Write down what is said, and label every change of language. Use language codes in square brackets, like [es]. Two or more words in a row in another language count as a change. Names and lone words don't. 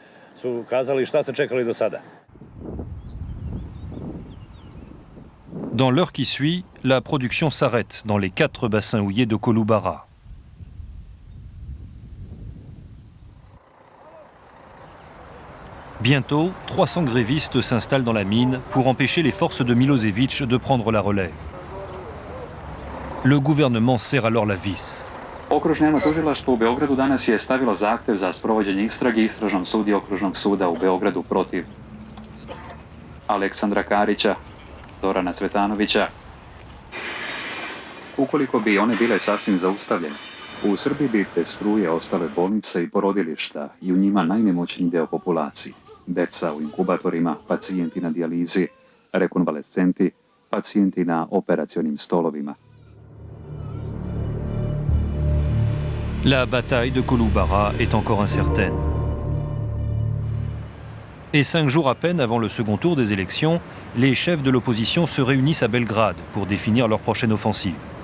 [fr] Dans l'heure qui suit, la production s'arrête dans les 4 bassins houillers de Kolubara. Bientôt, 300 grévistes s'installent dans la mine pour empêcher les forces de Milosevic de prendre la relève. Le gouvernement serre alors la vis. [sr] Okružno javno tužilaštvo u Beogradu danas je stavilo zahtev za sprovođenje istrage Istražnom sudiji Okružnog suda u Beogradu protiv Aleksandra Karića, Zorana Cvetanovića. Ukoliko bi one bile sasvim zaustavljene, u Srbiji bi bez struje ostale bolnice i porodilišta i u njima najnemoćniji deo populacije. Deca u inkubatorima, pacijenti na dijalizi, rekonvalescenti, pacijenti na operacionim stolovima. [fr] La bataille de Kolubara est encore incertaine. Et 5 jours à peine avant le second tour des élections, les chefs de l'opposition se réunissent à Belgrade pour définir leur prochaine offensive.